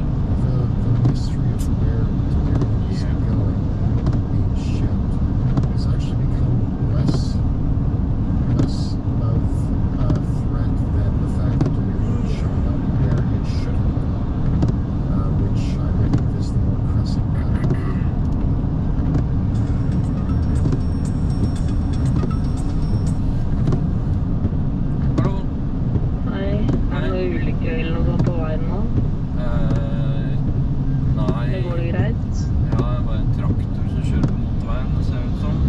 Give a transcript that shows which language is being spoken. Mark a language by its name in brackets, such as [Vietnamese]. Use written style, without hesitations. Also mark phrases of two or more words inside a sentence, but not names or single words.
[English] the mystery of where Delirium is going, being shipped, has actually become less of a threat than the fact that Delirium is showing up where it should have gone, which I believe is the more pressing matter. [Norwegian] Hallo? Nei, er det noe ulykke eller noe sånt på veien nå? Nei. Det går det greit? Ja, det var en traktor som kjører på motorveien, det ser ut som.